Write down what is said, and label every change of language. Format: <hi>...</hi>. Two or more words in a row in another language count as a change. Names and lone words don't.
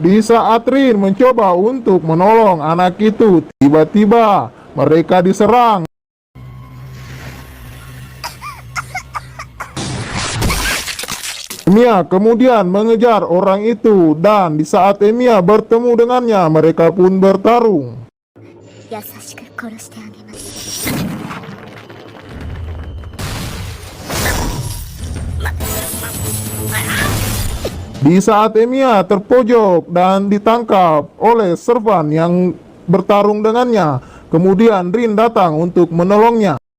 <id>Di saat Rin mencoba untuk menolong anak itu, tiba-tiba Mereka diserang. Emiya kemudian mengejar orang itu, dan di saat Emiya bertemu dengannya, mereka pun bertarung.</id> <ja>優しく殺してあげます。</ja> <id>Di saat Emiya terpojok dan ditangkap oleh servan yang bertarung dengannya, kemudian Rin datang untuk menolongnya.</id>